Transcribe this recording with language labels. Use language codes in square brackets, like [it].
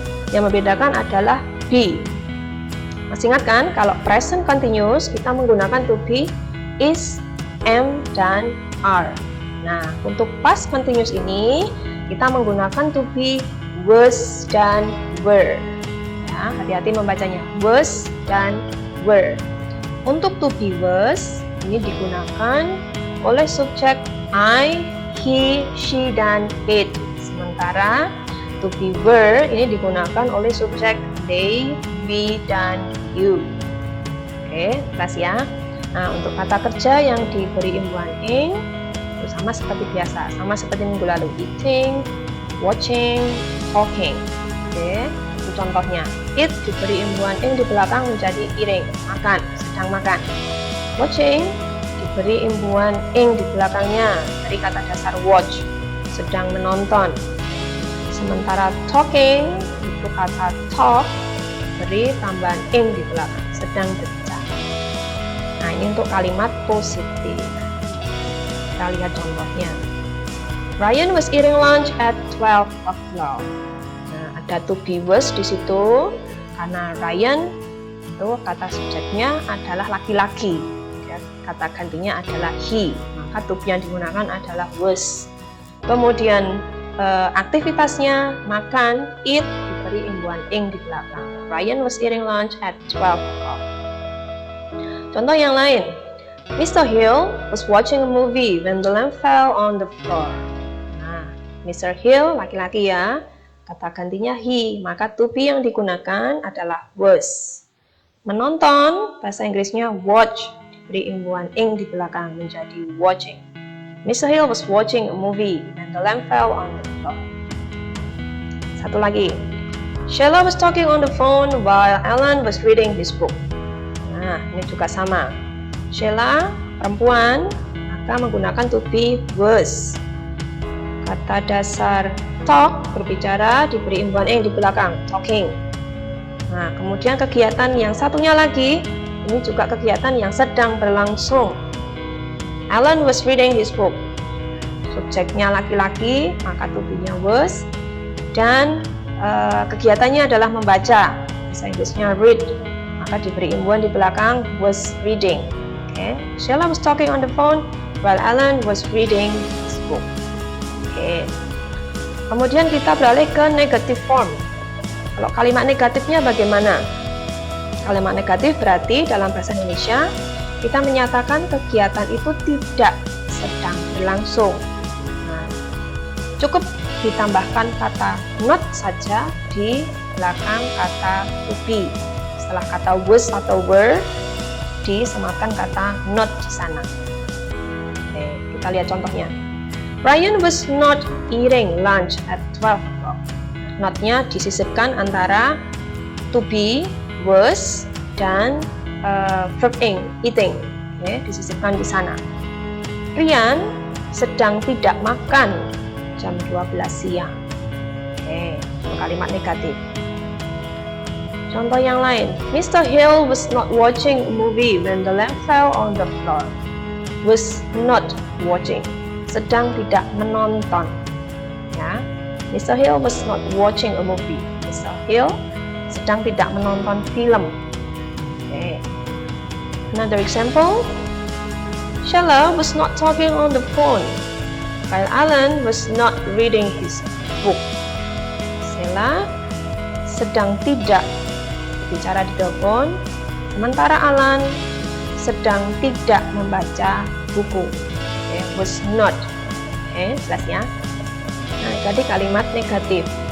[id] Yang membedakan adalah be. Masih ingat kan, kalau present continuous kita menggunakan to be, is, am, dan are. Nah, untuk past continuous ini kita menggunakan to be, was, dan were. Ya, hati-hati membacanya, was dan were. Untuk to be was ini digunakan oleh subjek I, he, she, dan it. Sementara to be were ini digunakan oleh subjek they, we, dan you. Oke, jelas ya. Nah, untuk kata kerja yang diberi imbuhan ing itu sama seperti biasa, sama seperti minggu lalu. [en] Eating, watching, talking. [id] Oke, itu contohnya. Eat diberi imbuhan ing di belakang menjadi eating, makan, sedang makan. Watching diberi imbuhan ing di belakangnya dari kata dasar watch, sedang menonton. Sementara talking itu kata talk beri tambahan ing di belakang, sedang berbicara. Nah, ini untuk kalimat positif. Kita lihat contohnya. [en] Ryan was eating lunch at 12 o'clock. [id] Nah, ada to be was di situ karena Ryan itu kata subjeknya adalah laki-laki. Ya, kata gantinya adalah he. Maka to be yang digunakan adalah was. Kemudian aktivitasnya makan, eat diberi imbuhan ing di belakang. [en] Ryan was eating lunch at 12 o'clock. [id] Contoh yang lain. [en] Mr. Hill was watching a movie when the lamp fell on the floor. [id] Nah, Mr. Hill laki-laki ya. Kata gantinya he, maka to be yang digunakan adalah was. Menonton, bahasa Inggrisnya watch diberi imbuhan ing di belakang menjadi watching. Mr. [en] Hill was watching a movie and the lamp fell on the floor. [id] Satu lagi. [en] Sheila was talking on the phone while Alan was reading his book. [id] Nah, ini juga sama. Sheila, perempuan, maka menggunakan to be was. Kata dasar talk, berbicara, diberi imbuhan ing di belakang, talking. Nah, kemudian kegiatan yang satunya lagi, ini juga kegiatan yang sedang berlangsung. [en] Alan was reading his book. [id] Subjeknya laki-laki, maka to be-nya was. Dan kegiatannya adalah membaca. Bahasa Inggrisnya read, maka diberi imbuhan di belakang was reading. Okay. [en] Sheila was talking on the phone while Alan was reading his book. [id] Okay. Kemudian kita beralih ke negative form. Kalau kalimat negatifnya bagaimana? Kalimat negatif berarti dalam bahasa Indonesia kita menyatakan kegiatan itu tidak sedang berlangsung. Nah, cukup ditambahkan kata not saja di belakang kata to be. Setelah kata was atau were, disematkan kata not di sana. Oke, kita lihat contohnya. [en] Ryan was not eating lunch at 12 o'clock. [id] Not-nya disisipkan antara to be, was, dan verb ing, eating. Oke, disisipkan di sana. Ryan sedang tidak makan jam 12 siang. Oke, kalimat negatif. Contoh yang lain. Mr. [en] Hill was not watching a movie when the lamp fell on the floor. Was not watching. [id] Sedang tidak menonton. Ya. Mr. [en] Hill was not watching a movie. Mr. [id] Hill sedang tidak menonton film. [en] Okay. Another example. Sheila was not talking on the phone while Alan was not reading his book. [id] Sheila sedang tidak bicara di telepon, sementara Alan sedang tidak membaca buku. Okay. Was not. Okay, jelas ya. Nah, jadi kalimat negatif.